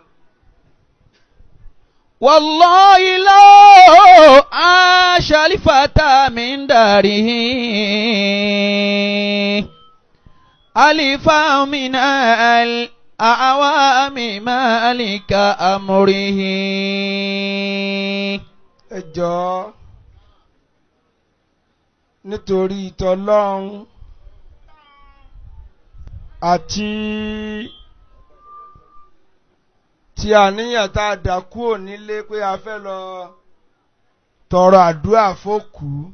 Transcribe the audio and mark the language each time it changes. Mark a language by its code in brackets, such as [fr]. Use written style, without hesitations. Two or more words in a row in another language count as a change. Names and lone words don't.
[ar] والله لو عاش الفتى من داره ألفا من الأعوام مالك أمره. [yo] ẹ jọ̀ọ́ nítorí ìtọ́lọ́run àti tí àníyàn tá a dà kúrò nílé pé a fẹ́ lọ tọrọ àdúrà fókù